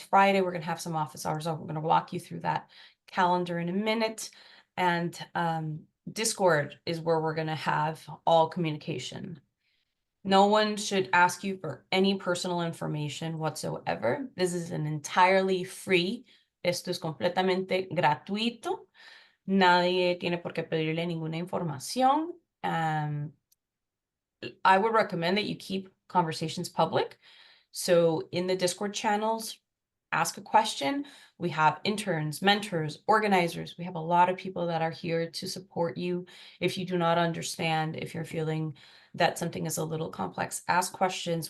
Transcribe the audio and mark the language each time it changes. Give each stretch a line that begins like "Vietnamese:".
English: Friday, we're going to have some office hours. We're going to walk you through that calendar in a minute. And Discord is where we're going to have all communication. No one should ask you for any personal information whatsoever. This is an entirely free.
Spanish: Esto es completamente gratuito. Nadie tiene por qué pedirle ninguna información.
English: I would recommend that you keep conversations public. So in the Discord channels, ask a question. We have interns, mentors, organizers. We have a lot of people that are here to support you. If you do not understand, if you're feeling that something is a little complex, ask questions.